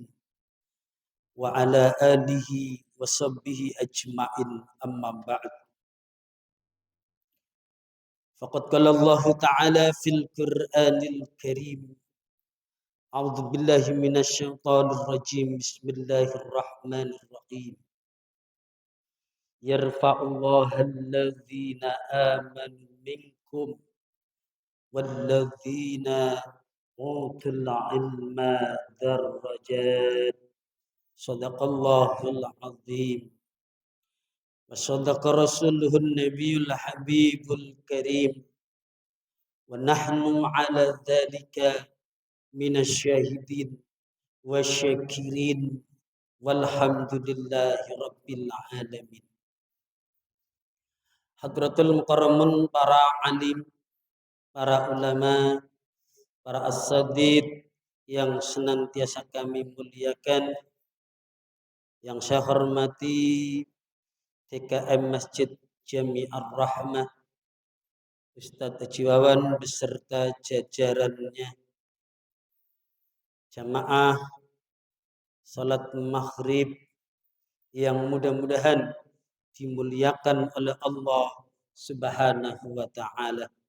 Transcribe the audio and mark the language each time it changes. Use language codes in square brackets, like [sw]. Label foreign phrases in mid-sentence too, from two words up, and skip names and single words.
[ar] وعلى آله وصحبه أجمعين أما بعد. فقد قال الله تعالى في القرآن الكريم. أعوذ بالله من الشيطان الرجيم. Bismillahirrahmanirrahim. يرفع الله الذين آمنوا منكم والذين أوتوا العلم درجات. صدق الله العظيم. وصدق رسوله النبي الحبيب الكريم. ونحن على ذلك من الشاهدين والشاكرين والحمد لله رب العالمين. حضرة المكرمون, [id] para alim, para ulama, para as-sadid yang senantiasa kami muliakan, yang saya hormati TKM Masjid Jami'ar Rahmah, Ustadz Haji Wawan beserta jajarannya, jamaah salat maghrib yang mudah-mudahan dimuliakan oleh Allah [ar] سبحانه وتعالى.